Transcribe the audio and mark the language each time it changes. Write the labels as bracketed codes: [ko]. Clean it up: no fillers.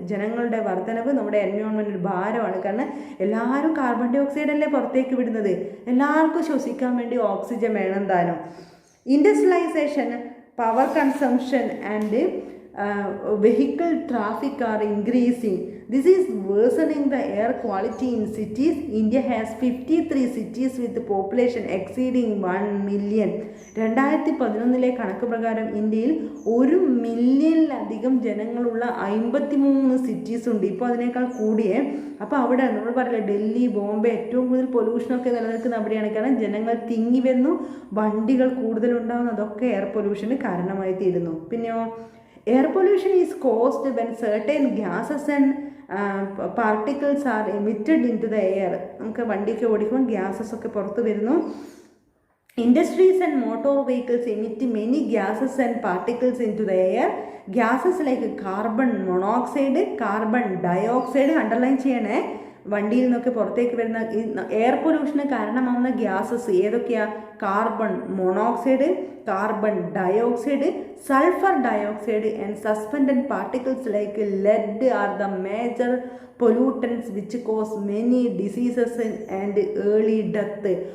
[ml] ജനങ്ങളുടെ വർധനവ് നമ്മുടെ എൻവയോൺമെൻറ്റിന് ഭാരമാണ്. കാരണം എല്ലാവരും കാർബൺ ഡൈ ഓക്സൈഡ് അല്ലേ പുറത്തേക്ക് വിടുന്നത്, എല്ലാവർക്കും ശ്വസിക്കാൻ വേണ്ടി ഓക്സിജൻ വേണം താനും. [en] Industrialisation, power consumption and vehicle traffic are increasing. This is worsening the air quality in cities. India has 53 cities with the population exceeding 1 million. [ml] 2011 കണക്ക് പ്രകാരം ഇന്ത്യയിൽ 1 മില്യണിലധികം ജനങ്ങളുള്ള 53 സിറ്റീസ് ഉണ്ട്. ഇപ്പോൾ അതിനേക്കാൾ കൂടിയേ. അപ്പോൾ അവിടെ നമ്മൾ പറയില്ല, ഡൽഹി, ബോംബെ ഏറ്റവും കൂടുതൽ പൊല്യൂഷനൊക്കെ നിലനിൽക്കുന്ന അവിടെയാണ്. കാരണം ജനങ്ങൾ തിങ്ങി വരുന്നു, വണ്ടികൾ കൂടുതലുണ്ടാകുന്നു, അതൊക്കെ എയർ പൊല്യൂഷന് കാരണമായി തീരുന്നു. [en] പിന്നെയോ air pollution is caused when certain gases and particles are emitted into the air. [ml] നമുക്ക് വണ്ടിയൊക്കെ ഓടിക്കുമ്പോൾ ഗ്യാസസ് ഒക്കെ പുറത്ത് വരുന്നു. [en] Industries and motor vehicles emit many gases and particles into the air. Gases like carbon monoxide, carbon dioxide, [ml] underline ചെയ്യണേ, വണ്ടിയിൽ നിന്നൊക്കെ പുറത്തേക്ക് വരുന്ന എയർ പൊല്യൂഷന് കാരണമാകുന്ന ഗ്യാസസ് ഏതൊക്കെയാണ്? [en] Carbon monoxide, carbon dioxide, sulphur dioxide and suspended particles like lead are the major pollutants which cause many diseases and early death.